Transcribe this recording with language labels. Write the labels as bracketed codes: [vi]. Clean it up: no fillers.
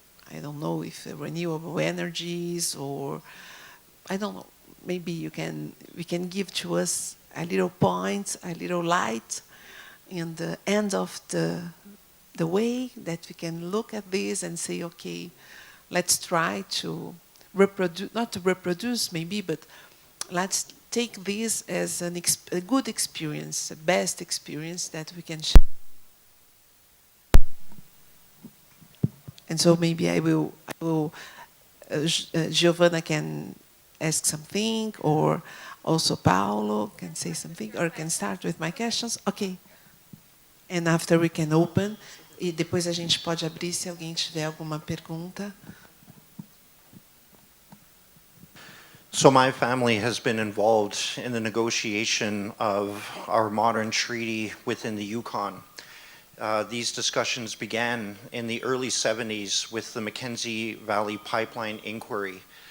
[en] I don't know if renewable energies, or I don't know, maybe we can give to us a little point, a little light in the end of the way that we can look at this and say, okay, let's try to reproduce, not to reproduce maybe, but let's take this as a good experience, a best experience that we can share. And so maybe I will Giovanna can ask something, or also Paulo can say something, or can start with my questions. Okay. And after we can open, [pt] e depois a gente pode abrir se alguém tiver alguma pergunta. [en] So my family has been involved in the negotiation of our modern treaty within the Yukon. These discussions began in the early 70s with the Mackenzie Valley Pipeline Inquiry.